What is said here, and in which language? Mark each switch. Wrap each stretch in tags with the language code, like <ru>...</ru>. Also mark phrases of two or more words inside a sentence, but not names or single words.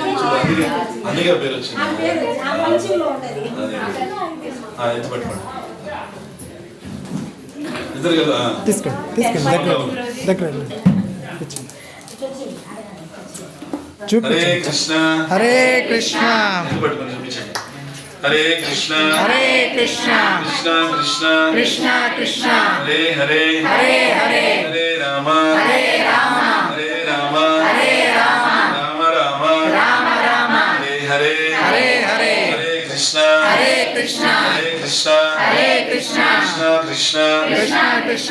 <te>అందుకే పేరు వచ్చింది. ఎంత పట్టుకోండి ఇద్దరు కదా. హరే కృష్ణ హరే కృష్ణ, పట్టుకొని చూపించండి. హరే కృష్ణ హరే కృష్ణ, కృష్ణ కృష్ణ కృష్ణ కృష్ణ, హరే హరే హరే హరే, హరే రామ హరే రామ, హరే రామ హరే రామ, రామ రామ రామ రామ, హరే హరే హరే హరే, హరే కృష్ణ హరే కృష్ణ, హరే కృష్ణ హరే కృష్ణ, కృష్ణ కృష్ణ కృష్ణ కృష్ణ,</te>